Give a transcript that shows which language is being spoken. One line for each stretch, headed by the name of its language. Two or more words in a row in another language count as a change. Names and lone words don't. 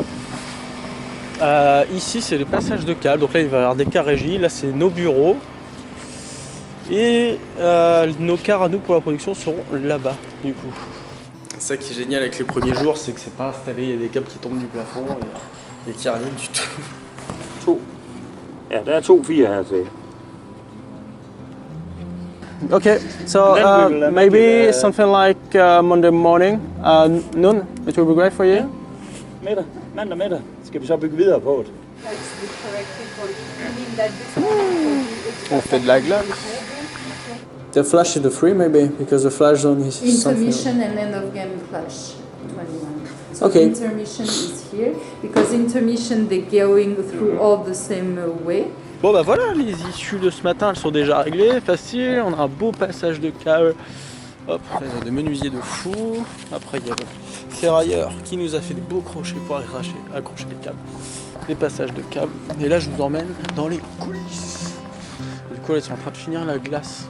French: Ici c'est les passages de câbles, donc là il va y avoir des cas régis, là c'est nos bureaux. Et nos cars à nous pour la production seront là-bas du coup. Ça qui est génial avec les premiers jours, c'est que c'est pas installé, il y a des câbles qui tombent du plafond et qui arrivent du tout.
Danish: Ja, der er 2 4 her til.
English: Okay, so maybe something like Monday morning, noon, it will be great for you?
Danish: Ja, mandag middag skal vi så bygge videre på det.
French: On fait de la glace.
English: The flash is the free maybe, because the flash zone is intermission and end of game flash 21. So okay. Intermission is here because intermission they're going through all the same way.
French: Bon bah voilà, les issues de ce matin elles sont déjà réglées, facile, on a un beau passage de câble. Hop, là, il y a des menuisiers de fou. Après il y a le ferrailleur qui nous a fait des beaux crochets pour accrocher les câbles. Les passages de câbles. Et là je vous emmène dans les coulisses. Du coup là ils sont en train de finir la glace.